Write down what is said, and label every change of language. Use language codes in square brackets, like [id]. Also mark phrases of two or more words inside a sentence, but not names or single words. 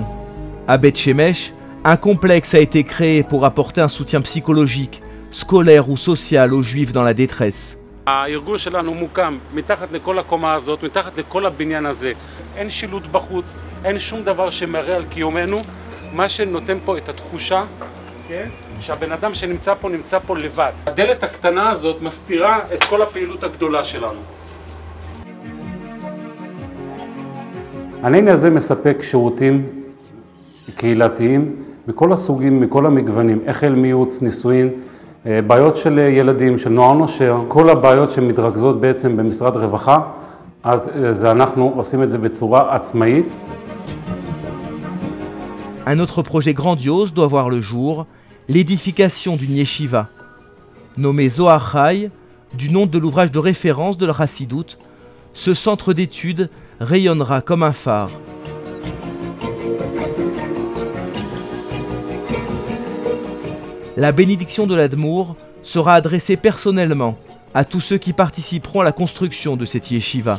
[fr] À Beth Shemesh, un complexe a été créé pour apporter un soutien psychologique, scolaire ou social aux juifs dans la détresse. [he] הארגון שלנו מוקם מתחת לכל הקומה הזאת, מתחת לכל הבניין הזה. אין שילוט בחוץ, אין שום דבר שמראה על קיומנו. מה שנותן פה את התחושה, כן? שהבן אדם שנמצא פה לבד. הדלת הקטנה הזאת מסתירה את כל הפעילות הגדולה שלנו. העניין הזה מספק שירותים קהילתיים מכל הסוגים, מכל המגוונים, החל מייעוץ, נישואין, בעיות של ילדים, של נוער נושר, כל הבעיות שמתרכזות בעצם במשרד רווחה, אז אנחנו עושים את זה בצורה עצמאית. [fr] Un autre projet grandiose doit voir le jour, l'édification d'une yeshiva. Nommé Zohar Chai, du nom de l'ouvrage de référence de la Chassidoute, ce centre d'études rayonnera comme un phare. La bénédiction de l'Admour sera adressée personnellement à tous ceux qui participeront à la construction de cette yeshiva.